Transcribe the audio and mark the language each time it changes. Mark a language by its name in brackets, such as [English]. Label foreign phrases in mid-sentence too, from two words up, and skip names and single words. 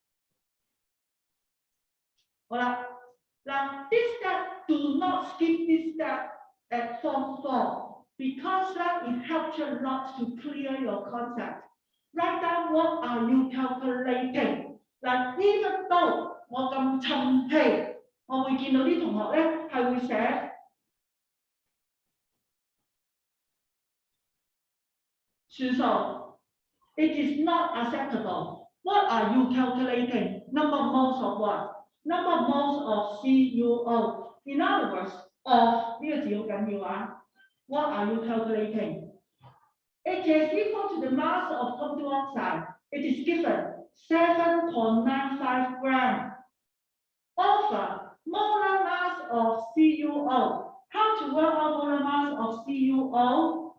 [Cantonese] 好啦，嗱 [English] this step do not skip this step at Form 4 because it helps you a lot to clear your concept. Write down what are you calculating. Like even though [Cantonese] 我咁沉氣，我會見到啲同學咧係會寫算數。 [English] It is not acceptable. What are you calculating? Number of moles of what? Number of moles of CuO. In other words, of [Cantonese] 呢個字好緊要啊。 [English] What are you calculating? It is equal to the mass of copper 2 oxide. It is given 7.95 grams over molar mass of CuO. How to work out molar mass of CuO?